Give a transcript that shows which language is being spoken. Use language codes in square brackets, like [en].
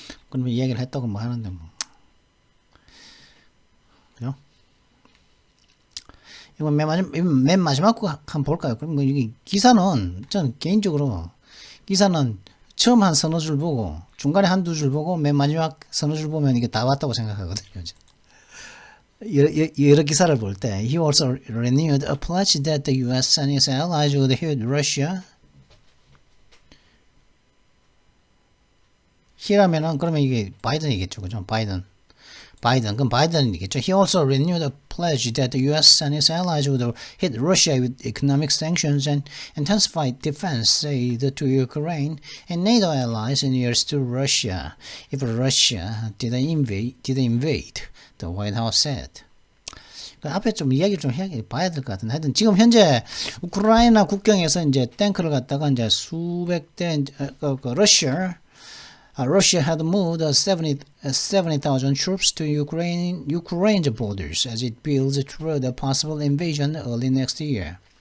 [ko] 그러면 이야기를 했다고 뭐 하는데 뭐, 그죠? 이거 맨 마지막 거 한번 볼까요? 그럼 이게 기사는, 전 개인적으로 기사는 처음 한 서너 줄 보고, 중간에 한두 줄 보고, 맨 마지막 서너 줄 보면 이게 다 왔다고 생각하거든요. 여러 기사를 볼 때, [en] he also renewed a pledge that the U.S. and its allies would hit Russia. [ko] he라면은 그러면 이게 바이든이겠죠, 그죠? 바이든. 그럼 바이든이겠죠. [en] He also renewed a pledge that the U.S. and its allies would hit Russia with economic sanctions and intensify defense aid to Ukraine and NATO allies in years to Russia if Russia didn't invade, the White House said. [ko] 앞에 좀 이야기를 좀 봐야 될 것 같은데, 하여튼 지금 현재 우크라이나 국경에서 이제 탱크를 갖다가 이제 수백 대 [en] Russia had moved 70,000 troops to Ukraine's borders as it builds toward a possible invasion early next year.